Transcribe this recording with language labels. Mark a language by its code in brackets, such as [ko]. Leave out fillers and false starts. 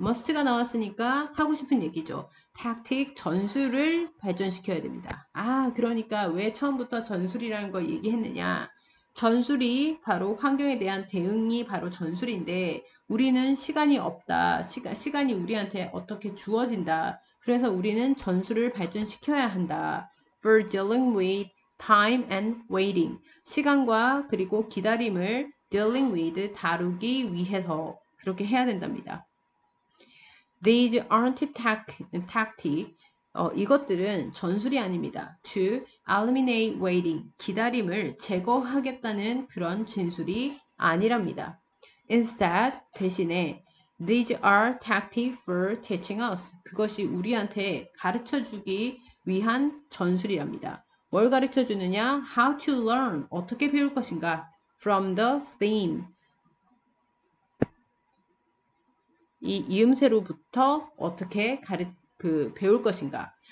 [ko] must가 나왔으니까 하고 싶은 얘기죠. tactic 전술을 발전시켜야 됩니다. 아 그러니까 왜 처음부터 전술이라는 걸 얘기했느냐. 전술이 바로 환경에 대한 대응이 바로 전술인데 우리는 시간이 없다. 시간이 우리한테 어떻게 주어진다. 그래서 우리는 전술을 발전시켜야 한다. [en] For dealing with time and waiting. [ko] 시간과 그리고 기다림을 [en] dealing with [ko] 다루기 위해서 그렇게 해야 된답니다. [en] These aren't tactic. [ko] 이것들은 전술이 아닙니다. [en] To eliminate waiting. [ko] 기다림을 제거하겠다는 그런 진술이 아니랍니다. [en] Instead, [ko] 대신에 [en] These are tactics for teaching us. [ko] 그것이 우리한테 가르쳐 주기 위한 전술이랍니다. 뭘 가르쳐 주느냐? [en] How to learn. [ko] 어떻게 배울 것인가? [en] From the theme. [ko] 이 이음새로부터 어떻게 배울 것인가.